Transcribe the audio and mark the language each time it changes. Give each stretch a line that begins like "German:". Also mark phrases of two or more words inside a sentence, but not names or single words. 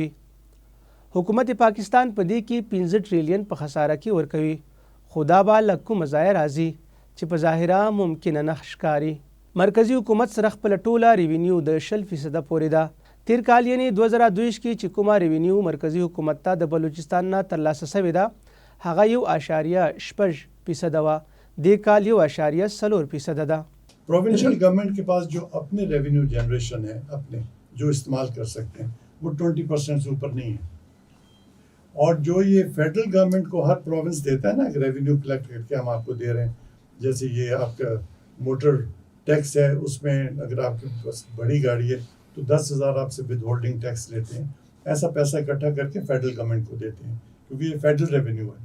Pashto: حکومت پاکستان په دې کې 15 ټریلیون په خساره کې ورکوي، خو دا به له کومه ځایه راځي چې په ظاهره ممکنه نه ښکاري. مرکزی حکومت سره خپله ټوله ریوینیو د 20% پورې ده. تیر کال یعنی 2022 کې چې کومه ریوینیو مرکزی حکومت ته د بلوچستان نه ترلاسه شوې ده هغه 1.6% وه، دې کال 1.4% ده.
English: provincial government
Urdu: کے پاس جو اپنے
English: revenue generation
Urdu: ہے اپنے جو استعمال کر سکتے ہیں وہ 20% سے اوپر نہیں ہے، اور جو یہ
English: federal government
Urdu: کو ہر پروونس دیتا ہے نا
English: revenue collect
Urdu: کر کے ہم آپ کو دے رہے ہیں، جیسے یہ آپ کا
English: motor tax
Urdu: ہے اس میں اگر آپ کے پاس بڑی گاڑی ہے تو 10,000 آپ سے
English: withholding tax
Urdu: لیتے ہیں، ایسا پیسہ اکٹھا کر کے
English: federal government
Urdu: کو دیتے ہیں کیونکہ یہ
English: federal revenue
Urdu: है.